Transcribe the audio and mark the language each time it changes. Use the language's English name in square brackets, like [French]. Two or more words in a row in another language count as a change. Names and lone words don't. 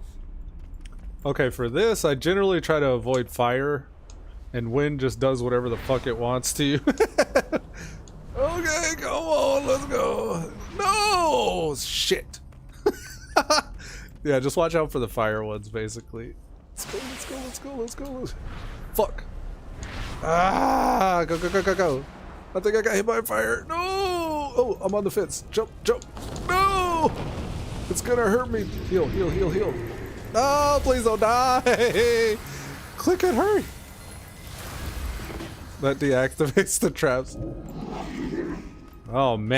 [English] Okay, for this, I generally try to avoid fire, and wind just does whatever the fuck it wants to you. Okay, come on, let's go. No! Shit. Yeah, just watch out for the fire ones, basically. Let's go, let's go, let's go, let's go. Fuck. Ah, go, go, go, go, go. I think I got hit by fire. No! Oh, I'm on the fence. Jump, jump. No! It's gonna hurt me. Heal, heal, heal, heal. No, please don't die. Click it, hurry. That deactivates the traps.